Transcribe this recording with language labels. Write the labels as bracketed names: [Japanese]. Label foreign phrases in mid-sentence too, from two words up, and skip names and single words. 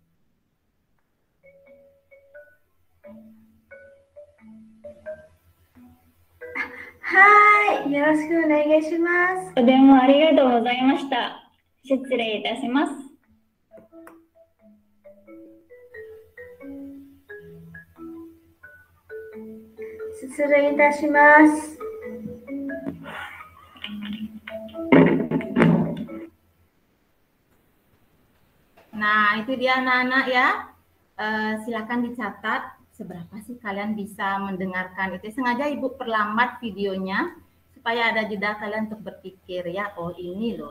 [Japanese] はい、よろしくお願いします。お電話ありがとうございました。失礼いたします。失礼いたします。 [Indonesian] Nah, itu dia anak-anak ya. Silakan dicatat seberapa sih kalian bisa mendengarkan itu. Sengaja Ibu perlambat videonya supaya ada jeda kalian untuk berpikir ya, oh ini loh.